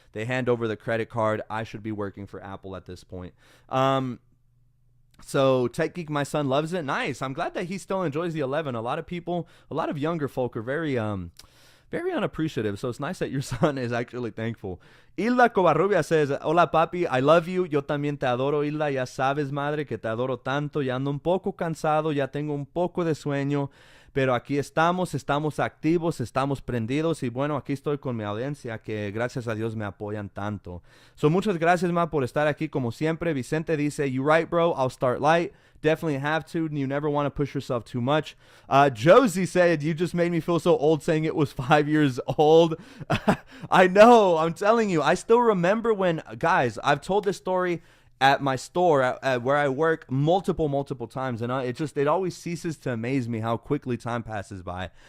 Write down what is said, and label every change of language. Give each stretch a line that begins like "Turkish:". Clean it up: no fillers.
English: They hand over the credit card. I should be working for Apple at this point. So Tech Geek, my son, loves it. Nice. I'm glad that he still enjoys the 11. A lot of people, a lot of younger folk are very unappreciative. So it's nice that your son is actually thankful. Hilda Covarrubia says,
Spanish: hola papi,
English: I love you.
Spanish: Yo también te adoro, Hilda. Ya sabes, madre, que te adoro tanto. Ya ando un poco cansado. Ya tengo un poco de sueño. Pero aquí estamos activos, estamos prendidos. Y bueno, aquí estoy con mi audiencia que gracias a Dios me apoyan tanto. So muchas gracias, ma, por estar aquí como siempre.
English: Vicente
Spanish: dice,
English: you right, bro. I'll start light. Definitely have to. You never want to push yourself too much. Josie said, you just made me feel so old saying it was 5 years old. I know. I'm telling you. I still remember when, guys, I've told this story at my store at where I work multiple times, and it always ceases to amaze me how quickly time passes by.